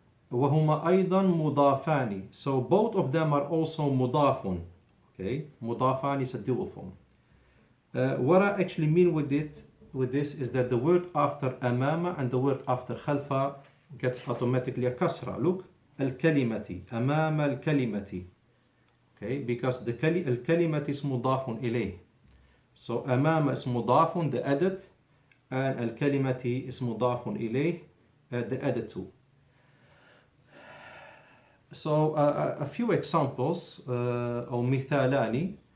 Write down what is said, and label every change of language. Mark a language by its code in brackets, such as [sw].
[ar] وهما أيضا مضافان. [en] So both of them are also مضاف. Okay, مضافان is a dual form. What I actually mean with this is that the word after أمام and the word after خلف gets automatically a kasra. [ar] Look, الكلمة, أمام الكلمة. [en] Okay, because the الكلمة is مضاف إليه. So أمام is مضاف, the added, and الكلمة is مضاف إليه, the added too. So a few examples, [ar] أو مثالان